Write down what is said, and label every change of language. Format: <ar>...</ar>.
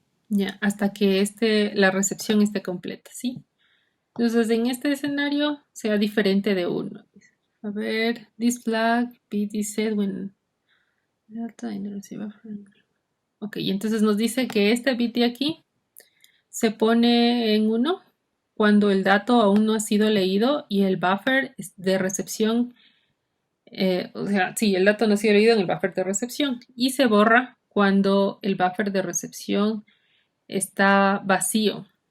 <es>Ya, hasta que la recepción esté completa, ¿sí? Entonces, en este escenario sea diferente de uno. A ver,</es> <en>this flag bit is set when data in the receiver frame.</en> <es>Ok, entonces nos dice que este bit de aquí se pone en 1 cuando el dato aún no ha sido leído y el buffer de recepción, o sea, sí, el dato no ha sido leído en el buffer de recepción y se borra cuando el buffer de recepción está vacío.</es>